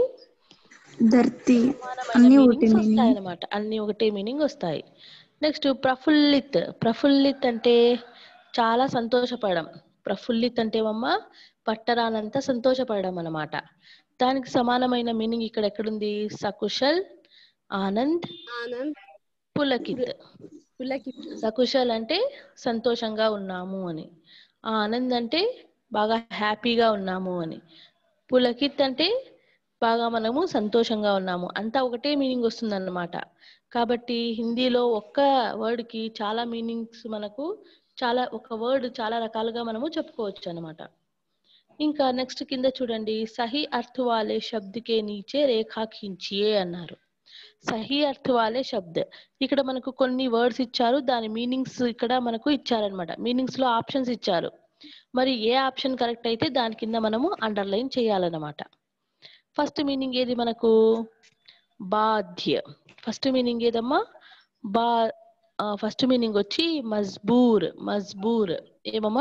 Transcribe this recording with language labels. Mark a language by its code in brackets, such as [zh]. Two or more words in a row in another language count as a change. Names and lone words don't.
[te] సమానమైన మీనింగ్స్ వస్తాయి అన్నమాట. అన్ని ఒకటే మీనింగ్ వస్తాయి. నెక్స్ట్ ప్రఫుల్లిత్ అంటే చాలా సంతోషపడడం. ప్రఫుల్లిత్ అంటే పట్టరానంత సంతోషపడడం అన్నమాట. దానికి సమానమైన మీనింగ్ ఇక్కడ ఎక్కడుంది? సకుశల్, ఆనంద్, పులకిత్. సకుశల్ అంటే సంతోషంగా ఉన్నాము అని, ఆనంద్ అంటే బాగా హ్యాపీగా ఉన్నాము అని, పులకిత్ అంటే బాగా మనము సంతోషంగా ఉన్నాము. అంతా ఒకటే మీనింగ్ వస్తుంది అన్నమాట. కాబట్టి హిందీలో ఒక్క వర్డ్ కి చాలా మీనింగ్స్, మనకు ఒక వర్డ్ చాలా రకాలుగా మనము చెప్పుకోవచ్చు అన్నమాట. ఇంకా నెక్స్ట్ కింద చూడండి, [hi] सही अर्थ वाले शब्द के नीचे रेखा खींचिए అన్నారు. सही अर्थ वाले शब्द, [te] ఇక్కడ మనకు కొన్ని వర్డ్స్ ఇచ్చారు, దాని మీనింగ్స్ ఇక్కడ మనకు ఇచ్చారనమాట. మీనింగ్స్ లో ఆప్షన్స్ ఇచ్చారు. మరి ఏ ఆప్షన్ కరెక్ట్ అయితే దాని కింద మనము అండర్లైన్ చేయాలన్నమాట. ఫస్ట్ మీనింగ్ ఏది మనకు? బాధ్య. ఫస్ట్ మీనింగ్ ఏదమ్మా? ఫస్ట్ మీనింగ్ వచ్చి మజ్బూర్. ఏమమ్మా?